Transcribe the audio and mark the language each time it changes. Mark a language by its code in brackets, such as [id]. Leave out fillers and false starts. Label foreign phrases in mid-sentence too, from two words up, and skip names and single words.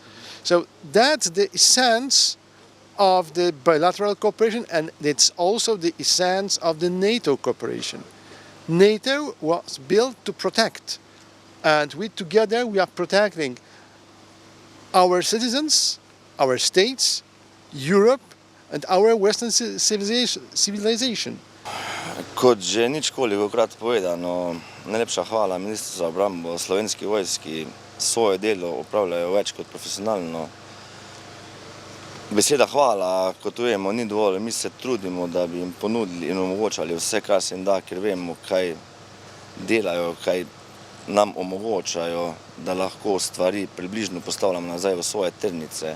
[en] So that's the essence of the bilateral cooperation, and it's also the essence of the NATO cooperation. NATO was built to protect, and together we are protecting our citizens, our states, Europe and our Western civilization. [sl] Kot že ničkolikokrat povedano, najlepša hvala Ministrstvu za obrambo, Slovenski vojski, svoje delo opravljajo več kot profesionalno. Beseda hvala, kot vemo, ni dovolj. Mi se trudimo, da bi jim ponudili in omogočali vse, kar se jim da, ker vemo, kaj delajo, kaj nam omogočajo, da lahko stvari približno postavljamo nazaj v svoje tirnice.